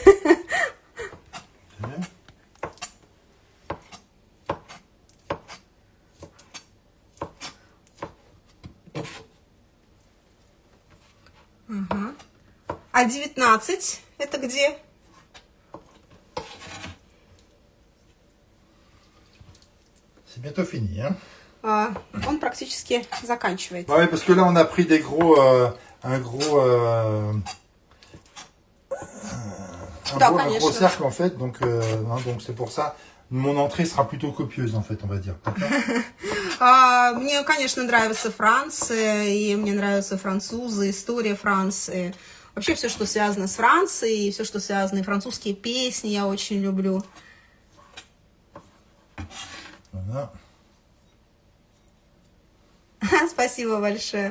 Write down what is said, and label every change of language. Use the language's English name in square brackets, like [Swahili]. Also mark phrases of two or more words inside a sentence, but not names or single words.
[Russian] Ага. А 19 это где? [French] C'est bientôt fini, hein? [Russian] Он практически заканчивает. [French] Oui, parce que là, on a pris des gros, un gros cercle, en fait. Donc c'est pour ça, mon entrée sera plutôt copieuse, en fait, on va dire. [Russian] Мне, конечно, нравится Франция, и мне нравятся французы, история Франции. Вообще все, что связано с Францией, все, что связано, французские песни я очень люблю. [French] Voilà. [Russian] Спасибо большое.